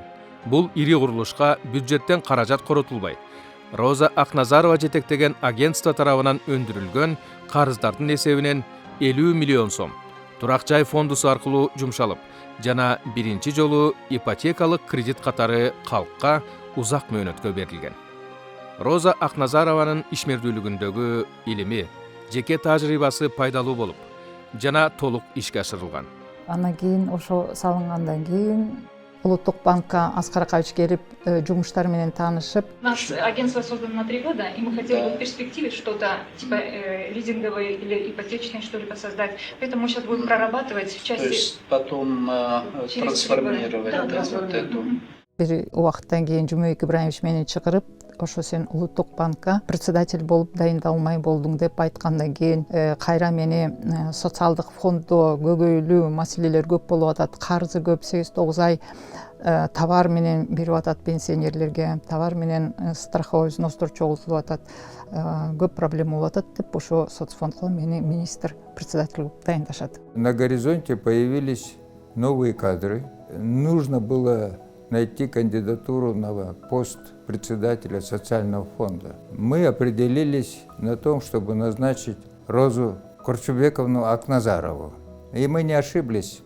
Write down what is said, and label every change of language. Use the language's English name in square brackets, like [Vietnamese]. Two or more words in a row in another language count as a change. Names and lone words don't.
[Kyrgyz] Бул ири курулушка бюджеттен каражат коротулбай, Роза Акназарова жетектеген агентство тарабынан өндүрүлгөн карыздардын эсебинен 50 миллион сом турак жай фондусу аркылуу жумшалып, жана биринчи жолу ипотекалык кредит катары калкка узак мөөнөткө берилген. Роза Акназарованын ишмердүүлүгүндөгү илими, жеке тажрыйбасы пайдалуу болуп, жана толук ишке ашырылган. Андан кийин ошо салынгандан кийин Улуттук банкка Аскар Акаевич келип жумуштар менен таанышып. [Russian] У нас агентство создано на 3 года, и мы хотели бы в перспективе что-то типа лизинговое или ипотечное что-либо создать. Поэтому мы сейчас будем прорабатывать в части... То есть потом трансформировать вот эту... [Kyrgyz] Бир убакыттан кийин Жумабек Ибраимович мени чакырып, ошо сен Улуттук банкка председатель болуп дайындалмай болдуң деп айткандан кийин кайра мени социалдык фонддо көбөйлүү маселелер көп болуп атат, карызы көп, 8-9 ай товар менен берип атат пенсионерлерге, товар менен [Russian] страховой взностор [Kyrgyz] чогултулуп атат, көп проблема болуп атат деп ошо соцфондго мени министр председатель кылып дайындашат. [Russian] На горизонте появились новые кадры. Нужно было найти кандидатуру на пост председателя социального фонда. Мы определились на том, чтобы назначить Розу Корчубековну Акназарову. И мы не ошиблись.